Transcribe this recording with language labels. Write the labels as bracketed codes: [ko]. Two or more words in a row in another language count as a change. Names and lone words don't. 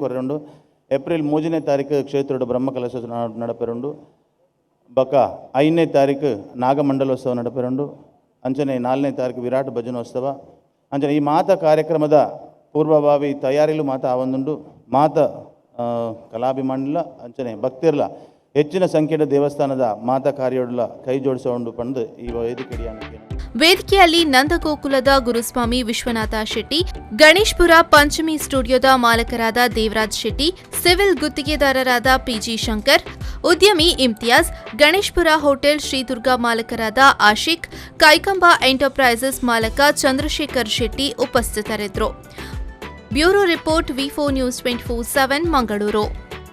[tcy] ಕೊರೆಂಡು ಏಪ್ರಿಲ್ 3ನೇ ತಾರೀಕು ಕ್ಷೇತ್ರದ ಬ್ರಹ್ಮಕಲಶೋತ್ಸವ ನಡಪೆರುಂಡು ಬಕ 5ನೇ ತಾರೀಕು ನಾಗಮಂಡಲೋತ್ಸವ ನಡಪೆರುಂಡು ಅಂಚನೆ 4ನೇ ತಾರೀಕು ವಿರಾಟ್ ಭಜನೋತ್ಸವ ಅಂಚನೆ ಈ ಮಾತ ಕಾರ್ಯಕ್ರಮದ ಪೂರ್ವಭಾವಿ ತಯಾರಿಲು ಮಾತ ಆವೊಂದುಂಡು ಮಾತ ಕಲಾಭಿಮಾನಿಲ ಅಂಚನೆ ಭಕ್ತಿರ್ಲ ಹೆಚ್ಚಿನ ಸಂಖ್ಯೆಯ ದೇವಸ್ಥಾನದ ಮಾತಾ ಕಾರ್ಯೋಡ್ಲ [kn] ಕೈ ಜೋಡಿಸಿಕೊಂಡು [tcy] ಪಂದು ಈ ವೇದಿಕೆ [kn] ವೇದಿಕೆಯಲ್ಲಿ ನಂದಗೋಕುಲದ ಗುರುಸ್ವಾಮಿ ವಿಶ್ವನಾಥ ಶೆಟ್ಟಿ, ಗಣೇಶ್ಪುರ ಪಂಚಮಿ ಸ್ಟುಡಿಯೋದ ಮಾಲಕರಾದ ದೇವರಾಜ್ ಶೆಟ್ಟಿ, ಸಿವಿಲ್ ಗುತ್ತಿಗೆದಾರರಾದ ಪಿಜಿ ಶಂಕರ್, ಉದ್ಯಮಿ ಇಮ್ತಿಯಾಜ್, ಗಣೇಶ್ಪುರ ಹೋಟೆಲ್ ಶ್ರೀದುರ್ಗ ಮಾಲಕರಾದ ಆಶಿಕ್, ಕೈಕಂಬ ಎಂಟರ್ಪ್ರೈಸಸ್ ಮಾಲಕ ಚಂದ್ರಶೇಖರ್ ಶೆಟ್ಟಿ ಉಪಸ್ಥಿತರಿದ್ದರು. [en] Bureau report [kn] V4 News 24/7 ಮಂಗಳೂರು.